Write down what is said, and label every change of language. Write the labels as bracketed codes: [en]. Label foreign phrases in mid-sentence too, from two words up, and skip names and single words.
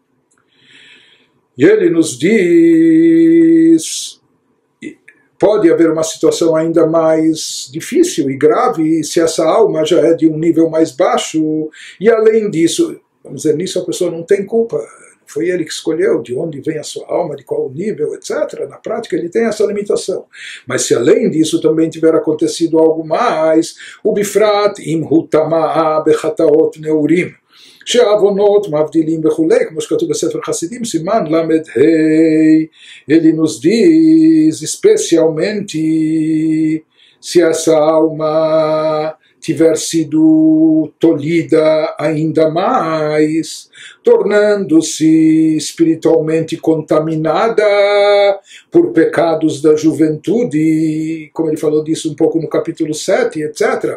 [pt] E ele nos diz, pode haver uma situação ainda mais difícil e grave se essa alma já é de um nível mais baixo. E além disso, vamos dizer, nisso a pessoa não tem culpa. Foi ele que escolheu de onde vem a sua alma, de qual nível, etc. Na prática ele tem essa limitação. Mas se além disso também tiver acontecido algo mais, o [he] בפרט אם הוטמאה בחטאות נעורים, שהעוונות מבדילים וכולי, כמו שכתוב בספר חסידים, סימן למד ה', [pt] ele nos diz especialmente se essa alma tiver sido tolhida ainda mais, tornando-se espiritualmente contaminada por pecados da juventude, como ele falou disso um pouco no capítulo 7, etc.